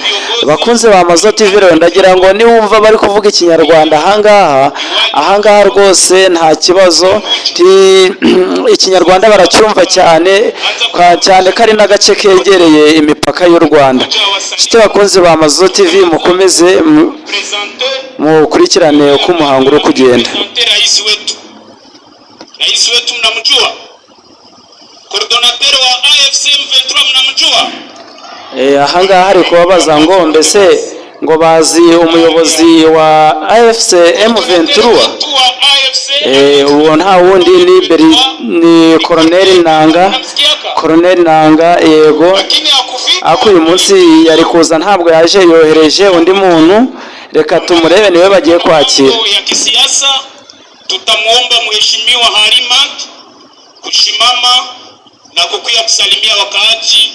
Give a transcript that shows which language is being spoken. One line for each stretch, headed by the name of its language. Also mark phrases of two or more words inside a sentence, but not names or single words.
Kinyarwanda: Bakunze ba Mazo TV rero ndagira ngo niwumva bari kuvuga Ikinyarwanda ahangaha rwose nta kibazo, Ikinyarwanda baracyumva cyane ko ari n'agace kegereye imipaka y'u Rwanda. Nshuti bakunze ba Mazo TV, mukomeze mukurikirane uko umuhango uri kugenda.
Swahili: Rais wetu mnamjua? Coordinateur wa AFC M23 mnamjua?
Kinyarwanda: Ahangaha hari kubabaza ngo mbese ngo bazi umuyobozi wa AFC M23? Uwo nta wundi ni Colonel Nanga. Yego, ako uyu munsi yari kuza ntabwo yaje, yohereje undi muntu, reka tumurebe niwe bagiye kwakira.
Swahili: Ya kisiasa tutamuomba mheshimiwa Halima kushimama na kukuya kusalimia wakaaji.